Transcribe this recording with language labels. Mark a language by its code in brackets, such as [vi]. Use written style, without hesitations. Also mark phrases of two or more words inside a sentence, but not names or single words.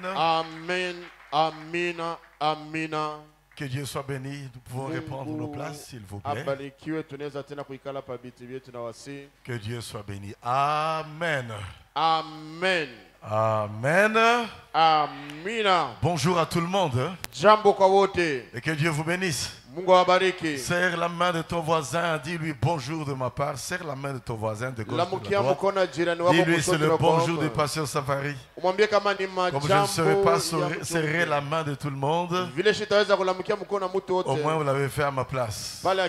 [sw] Amen, amina, amina. [fr] Que Dieu soit béni. Nous pouvons reprendre nos places, s'il vous plaît. Que Dieu soit béni. Amen. Amen. Amen. Amina. Bonjour à tout le monde. [sw] Jambo kwa wote. [fr] Et que Dieu vous bénisse. [sw] Mungu awabariki. [fr] Serre la main de ton voisin, dis-lui bonjour de ma part. Serre la main de ton voisin de gauche de la droite. Dis-lui c'est le bonjour du pasteur Safari. Comme je ne saurais pas serrer la main de tout le monde, au moins vous l'avez fait à ma place.